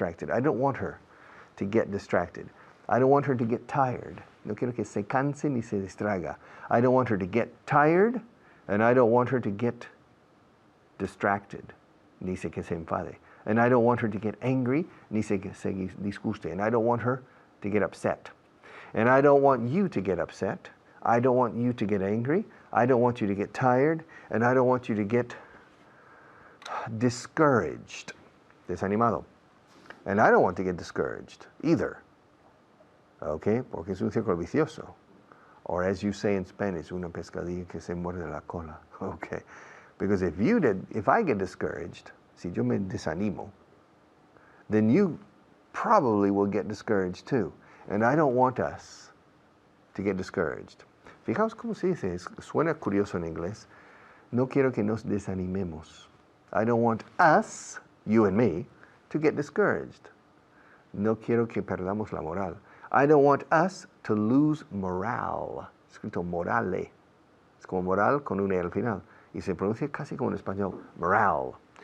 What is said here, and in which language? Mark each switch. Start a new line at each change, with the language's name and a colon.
English: I don't want her to get distracted. I don't want her to get tired.
Spanish: No quiero que se canse ni se distraiga.
English: I don't want her to get tired, and I don't want her to get distracted,
Spanish: ni se que se enfade.
English: And I don't want her to get angry,
Spanish: ni se que se disguste.
English: And I don't want her to get upset. And I don't want you to get upset. I don't want you to get angry. I don't want you to get tired. And I don't want you to get discouraged, desanimado. And I don't want to get discouraged either. Okay?
Spanish: Porque es un círculo vicioso.
English: Or as you say in Spanish,
Spanish: una pescadilla que se muerde la cola. Okay?
English: Because if I get discouraged,
Spanish: si yo me desanimo,
English: then you probably will get discouraged too. And I don't want us to get discouraged.
Spanish: Fijaos cómo se dice, suena curioso en inglés. No quiero que nos desanimemos.
English: I don't want us, you and me, to get discouraged.
Spanish: No quiero que perdamos la moral.
English: I don't want us to lose morale.
Spanish: Escrito morale. Es como moral con una E al final. Y se pronuncia casi como en español, morale.